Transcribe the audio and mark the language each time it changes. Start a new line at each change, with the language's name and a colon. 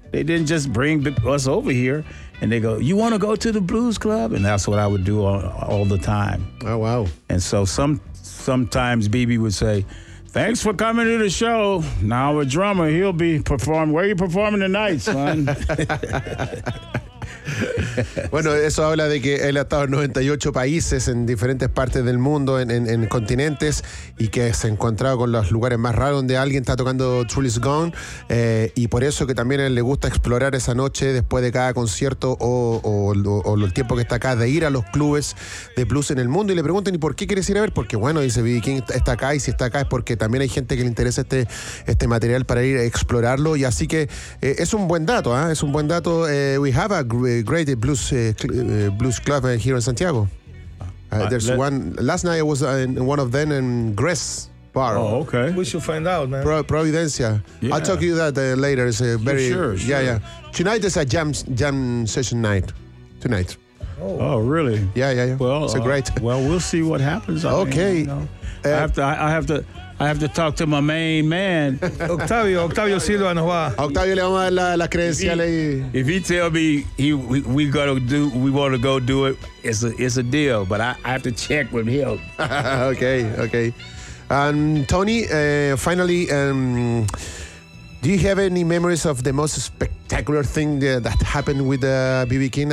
English: They didn't just bring us over here. And they go, you want to go to the blues club? And that's what I would do all the time. Oh, wow. And so sometimes B.B. would say, thanks for coming to the show. Now a drummer, he'll be performing. Where are you performing tonight, son?
Spanish: Bueno, eso habla de que él ha estado en 98 países en diferentes partes del mundo, en continentes, y que se ha encontrado con los lugares más raros donde alguien está tocando Truly's Gone, y por eso que también a él le gusta explorar esa noche después de cada concierto o el tiempo que está acá, de ir a los clubes de blues en el mundo. Y le preguntan, ¿y por qué quieres ir a ver? Porque bueno, dice B.B. King, está acá, y si está acá es porque también hay gente que le interesa este material para ir a explorarlo. Y así que es un buen dato, ¿eh? Es un buen dato.
English: We have a great blues blues club here in Santiago. One last night, it was in one of them in Gress Bar. Oh, okay. We should find out, man. Providencia. Yeah. I'll talk to you that later. It's a very sure. Yeah, yeah. Tonight is a jam session night. Tonight. Oh, really? Yeah, yeah, yeah. Well, it's a great. Well, we'll see what happens. Okay. I have to talk to my main man.
Spanish: Octavio Silva nos va. A Octavio le vamos a dar las credenciales.
English: If he tell me we want to go do it, it's a deal, but I have to check with him. okay. And Tony, finally, do you have any memories of the most spectacular thing that happened with B.B. King?